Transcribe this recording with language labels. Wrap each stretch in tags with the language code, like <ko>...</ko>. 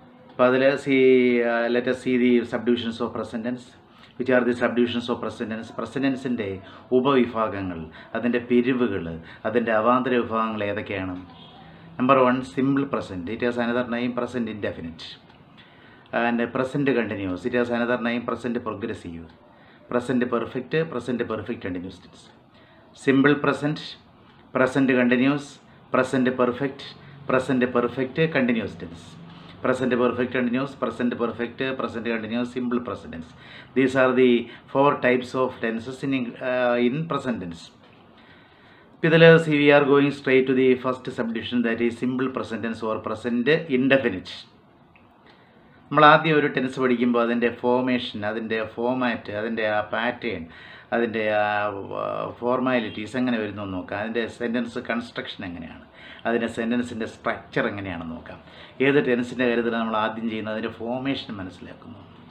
<ml>അപ്പോൾ അതിൽ</ml> <en>Let us see the subdivisions of present tense. Which are the subdivisions of present tense?</en> <ml>Present tenseൻ്റെ ഉപവിഭാഗങ്ങൾ, അതിൻ്റെ പിരിവുകൾ, അതിൻ്റെ അവാന്തര വിഭാഗങ്ങൾ ഏതൊക്കെയാണ്?</ml> <en>Number 1, simple present. It has another name, present indefinite. And present continuous. It has another name, present progressive. Present perfect, present perfect continuous tense. Simple present, present continuous, present perfect, present perfect continuous tense. Present perfect continuous, present perfect, present continuous, simple present tense. These are the 4 types of tenses in present tense. We are going straight to the first subdivision, that is simple present tense or present indefinite.</en> <ml>നമ്മൾ ആദ്യം ഒരു tense പഠിക്കുമ്പോൾ അതിൻ്റെ formation, അതിൻ്റെ format, അതിൻ്റെ ആ pattern, അതിൻ്റെ formalities എങ്ങനെ വരുന്നു എന്ന് നോക്കാം. അതിൻ്റെ സെൻറ്റൻസ് കൺസ്ട്രക്ഷൻ എങ്ങനെയാണ്, അതിൻ്റെ സെൻറ്റൻസിൻ്റെ സ്ട്രക്ചർ എങ്ങനെയാണെന്ന് നോക്കാം. ഏത് ടെൻസിൻ്റെ കാര്യത്തിൽ നമ്മൾ ആദ്യം ചെയ്യുന്നത് അതിൻ്റെ ഫോർമേഷൻ മനസ്സിലാക്കുന്നു.</ml>